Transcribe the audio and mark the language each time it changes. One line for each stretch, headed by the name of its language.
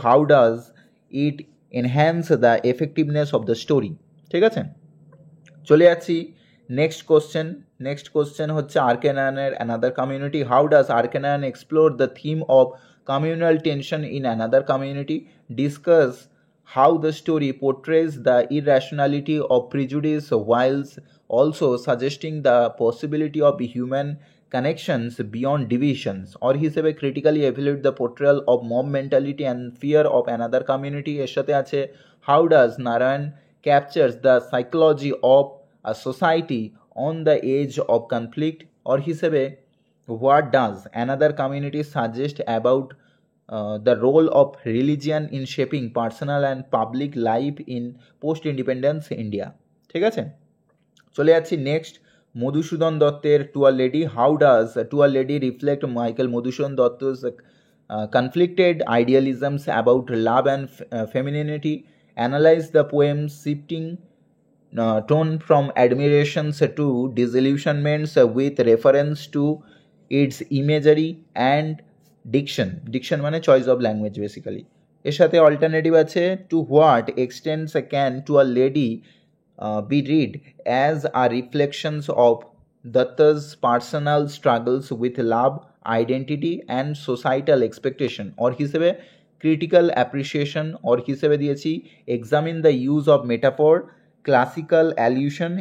English: How does it enhance the effectiveness of the story.
Bangla: ঠিক আছে, চলে যাচ্ছি নেক্সট কোশ্চেন।
English: Next question হচ্ছে আর্কেনায়নের another community. How does আর্কেনায়ন explore the theme of communal tension in another community. Discuss how the story portrays the irrationality of prejudice whilst also suggesting the possibility of human connections beyond divisions, or
Bangla: হিসেবে
English: critically evaluate the portrayal of mob mentality and fear of another community।
Bangla: এর সাথে আছে
English: how does Narayan captures the psychology of a society on the edge of conflict, or
Bangla: হিসেবে
English: what does another community suggest about the role of religion in shaping personal and public life in post-independence India।
Bangla: ঠিক আছে, চলে যাচ্ছি next Madhusudan দত্তের to a lady.
English: how does to a lady reflect Michael Madhusudan Dutt's conflicted idealisms about love and femininity, analyze the poem's shifting tone from admirations to disillusionments with reference to its imagery and diction
Bangla: মানে
English: Choice of language basically.
Bangla: এর সাথে
English: alternative
Bangla: আছে
English: two what এক্সটেন্টস can to a lady B read as R reflections of দত্তা's personal struggles with love, identity and societal expectation, or
Bangla: হিসেবে
English: critical appreciation, or
Bangla: হিসেবে দিয়েছি
English: Examine the use of metaphor, classical allusion.